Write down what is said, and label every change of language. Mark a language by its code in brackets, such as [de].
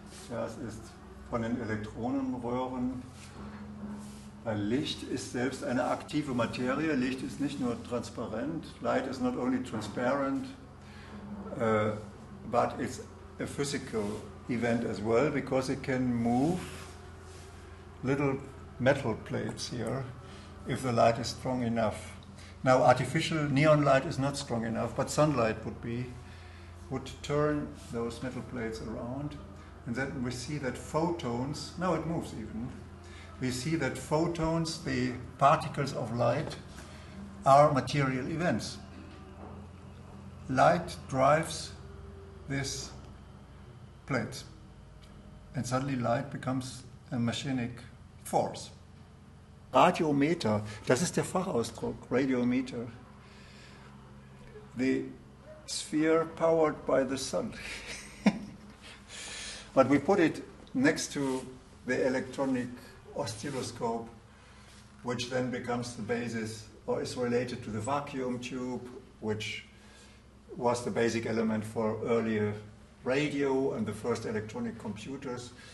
[de] Das ist von den Elektronenröhren. Licht ist selbst eine aktive Materie. Licht ist nicht nur transparent. [en] Light is not only transparent, but it's a physical event as well, because it can move little metal plates here if the light is strong enough. Now, artificial neon light is not strong enough, but sunlight would turn those metal plates around, and then we see that photons, now it moves even, we see that photons, the particles of light, are material events. Light drives this plate, and suddenly light becomes a machinic force. [de] Radiometer, das ist der Fachausdruck, radiometer. [en] The sphere powered by the sun. But we put it next to the electronic oscilloscope, which then becomes the basis, or is related to the vacuum tube, which was the basic element for earlier radio and the first electronic computers.